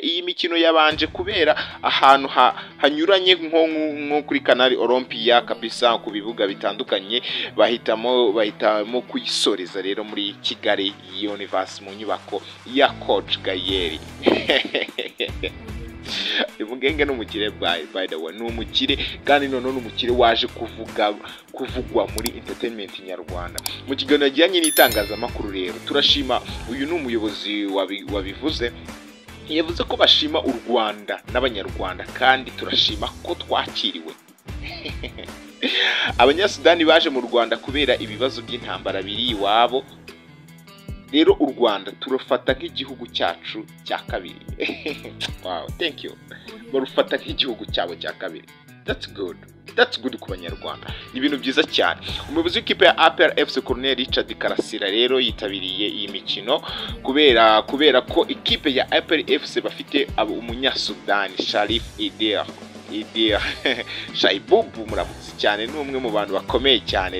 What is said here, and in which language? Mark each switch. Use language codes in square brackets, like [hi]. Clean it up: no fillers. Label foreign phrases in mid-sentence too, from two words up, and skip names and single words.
[rw] Iyi mikino yabanje kubera ahantu hanyuranye nko kuri Canal Olympia kabisa, ku bibuga bitandukanye. Bahitamo kuyisoreza rero muri Kigali Universe mu nyubako ya Coach Gaël. Mugenge n'umukire [en] by the way, [rw] n'umukire kandi none n'umukire waje kuvugwa muri entertainment nyarwanda. Mu kiganiro kijyanye n'itangazamakuru rero turashima uyu n'umuyobozi wabivuze, yavuze ko bashima u Rwanda n'abanyarwanda kandi turashima ko twakiriwe. Abanyasudani baje mu Rwanda kubera ibibazo by'intambara biri iwabo. Rero u Rwanda turufata nk'igihugu cyacu cya kabiri. [en] Wow, thank you. [rw] Barufata nk'igihugu cyabo cya kabiri. [en] That's good [rw] ku banyarwanda. Ni ibintu byiza cyane. Umuyobozi w'ikipe ya APR FC Colonel Richard Karasira rero yitabiriye iyi mikino kubera ko ikipe ya APR FC bafite umunyasudani Sharif Idea Shaibubu, muramutse cyane, n'umwe mu bantu bakomeye cyane.